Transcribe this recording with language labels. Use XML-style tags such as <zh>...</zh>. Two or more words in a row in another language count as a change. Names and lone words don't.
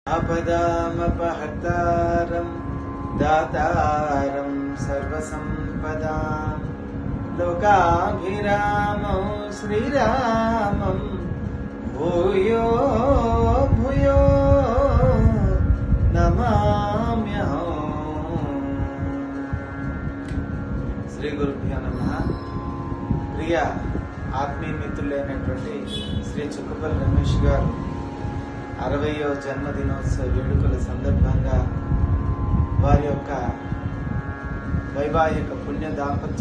<sa>आपदामपहर्तारं दातारं सर्वसम्पदां लोकाभिरामं श्रीरामं भूयो भूयो नमाम्यहम्। శ్రీ గురుభ్యో నమః.</sa> <te>ప్రియ ఆత్మీయ మిత్రులైనటువంటి శ్రీ చుక్కపల్లి రమేష్ గారు 60వ జన్మదినోత్సవ వేడుకల సందర్భంగా వారి యొక్క వైవాహిక పుణ్య దాంపత్య</te>